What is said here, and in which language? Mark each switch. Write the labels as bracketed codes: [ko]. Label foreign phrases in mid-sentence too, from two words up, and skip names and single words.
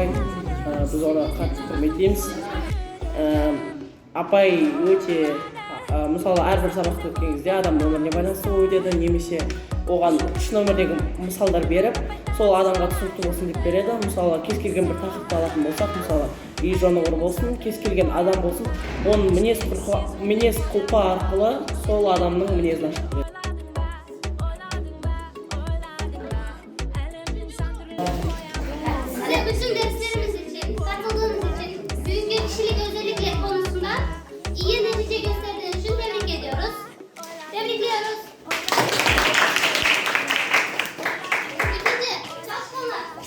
[kk] Біз оны қатты құрметтейміз. Апай өте, мысалы, әрбір сабақты өткен кезде адамның өміріне байланысты өтеді, немесе оған үш нөмірдегі мысалдар беріп, сол адамға түсінікті болсын деп береді. Мысалы, кез келген бір тақырыпты алатын болсақ, мысалы, үй жонығыр болсын, кез келген адам болсын, оның мінез құлқы арқылы сол адамның мінезін ашып береді. [tr] Bütün derslerimiz için, katıldığınız için, büyük kişilik özellikleri konusunda iyi netice gösterdiğiniz için tebrik ediyoruz. Tebrikliyoruz. İkinci, başkanlar.